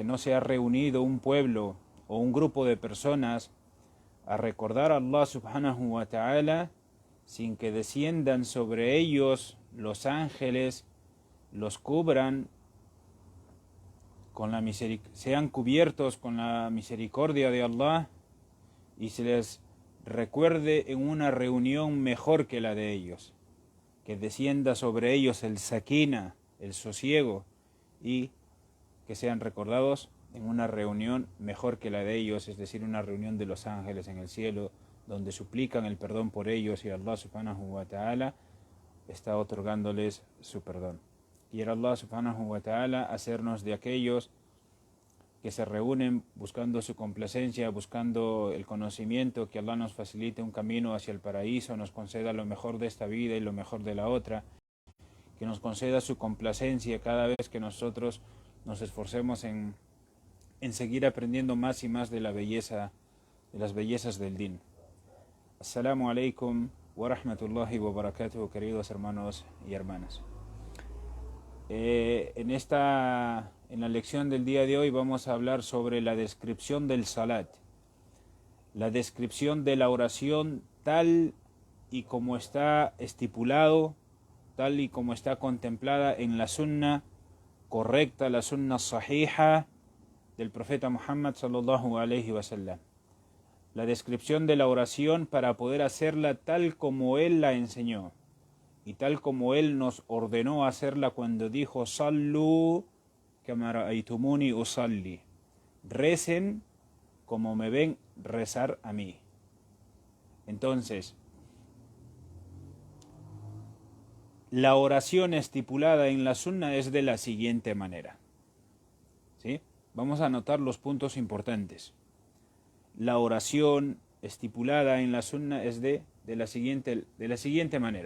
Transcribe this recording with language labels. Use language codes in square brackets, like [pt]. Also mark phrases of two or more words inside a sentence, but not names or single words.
[es] No se ha reunido un pueblo o un grupo de personas a recordar a [ar] الله سبحانه وتعالى [es] sin que desciendan sobre ellos los ángeles, los cubran con la sean cubiertos con la misericordia de Allah y se les recuerde en una reunión mejor que la de ellos, que descienda sobre ellos el sakina, el sosiego, y que sean recordados en una reunión mejor que la de ellos, es decir, una reunión de los ángeles en el cielo, donde suplican el perdón por ellos y [ar] الله سبحانه وتعالى [es] está otorgándoles su perdón. Quiere [ar] الله سبحانه وتعالى [es] hacernos de aquellos que se reúnen buscando su complacencia, buscando el conocimiento, que Allah nos facilite un camino hacia el paraíso, nos conceda lo mejor de esta vida y lo mejor de la otra, que nos conceda su complacencia cada vez que nosotros nos esforcemos en seguir aprendiendo más y más de la belleza, de las bellezas del din. [ar] السلام عليكم ورحمة الله وبركاته, [es] queridos hermanos y hermanas. En la lección del día de hoy vamos a hablar sobre la descripción del salat, la descripción de la oración tal y como está estipulado, tal y como está contemplada en la sunna correcta, la [ar] سنة صحيحة [es] del profeta Muhammad [ar] صلى الله عليه وسلم. [es] La descripción de la oración para poder hacerla tal como él la enseñó y tal como él nos ordenó hacerla cuando dijo [ar] صلوا كما رأيتموني أصلي, [es] recen como me ven rezar a mí. Entonces, la oración estipulada en la sunna es de la siguiente manera, ¿sí? Vamos a anotar los puntos importantes. La oración estipulada en la sunna es de la siguiente manera.